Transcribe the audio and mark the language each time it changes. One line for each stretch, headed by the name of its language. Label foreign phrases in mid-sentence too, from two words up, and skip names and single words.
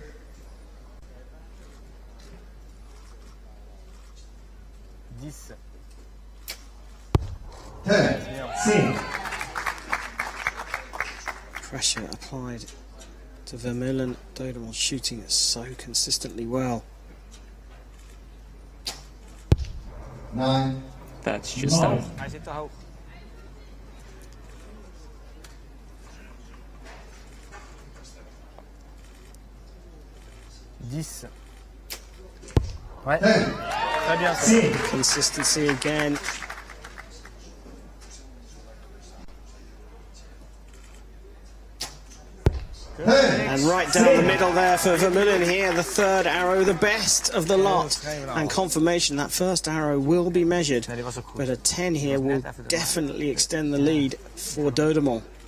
English: Pressure applied to Vermeulen. Dodemont shooting it so consistently well. 9. That's just out.
Dutch: Hij zit te hoog.
French: Ouais. Très bien.
English: Consistency again. And right down the middle there for Vermeulen here, the third arrow, the best of the lot. And confirmation that first arrow will be measured, but a 10 here will definitely extend the lead for Dodemont.